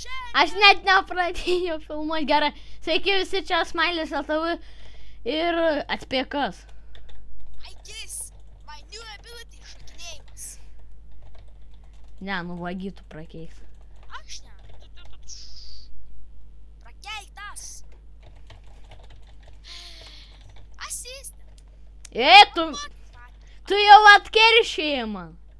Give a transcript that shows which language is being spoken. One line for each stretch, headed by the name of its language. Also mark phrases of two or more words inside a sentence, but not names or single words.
Lithuanian: Aš net nepradėjau filmuoti. Gerai. Sveiki visi, čia Smailis LTV ir atspėk kas.
English: I guess my new ability šokinėjimas.
Lithuanian: Ne, nuvagytų prakeiks. Aš ne. Prakeiktas. Assistant. Tu jau atkeršėjai man.